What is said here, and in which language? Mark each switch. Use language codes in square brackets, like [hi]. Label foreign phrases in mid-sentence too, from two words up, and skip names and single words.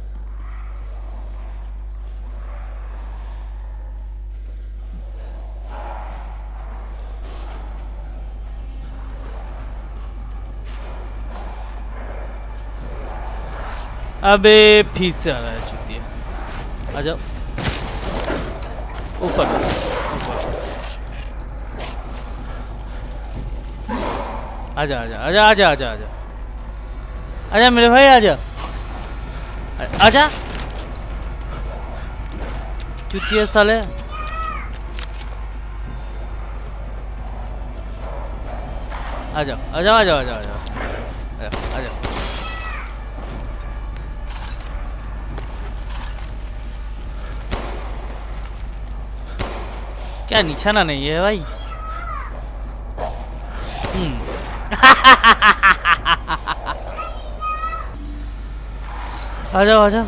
[hi] अबे फिर से आ रहा है चुतिया। आ जाओ ऊपर ऊपर। आजा आजा आजा आजा आजा आजा आजा मेरे भाई, आजा आजा चुतिया साले। आजा आजा आजा आजा आजा आजा। क्या निशाना नहीं है भाई। आ जाओ आ जाओ।